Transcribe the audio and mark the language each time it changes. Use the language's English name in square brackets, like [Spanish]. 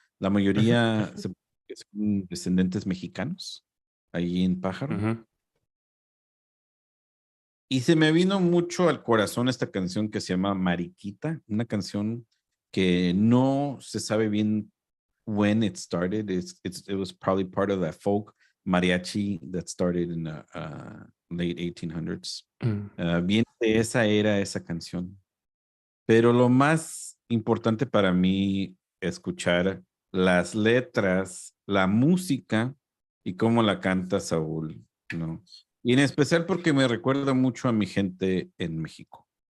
[Spanish] La mayoría son descendientes mexicanos allí en Pájaro. Y se me vino mucho al corazón esta canción que se llama Mariquita, una canción que no se sabe bien [English] when it started. It was probably part of that folk mariachi that started in the late 1800s. [Spanish] Bien de esa era esa canción. Pero lo más importante para mí es escuchar las letras, la música y cómo la canta Saúl, ¿no? Y en especial porque me recuerda mucho a mi gente en México.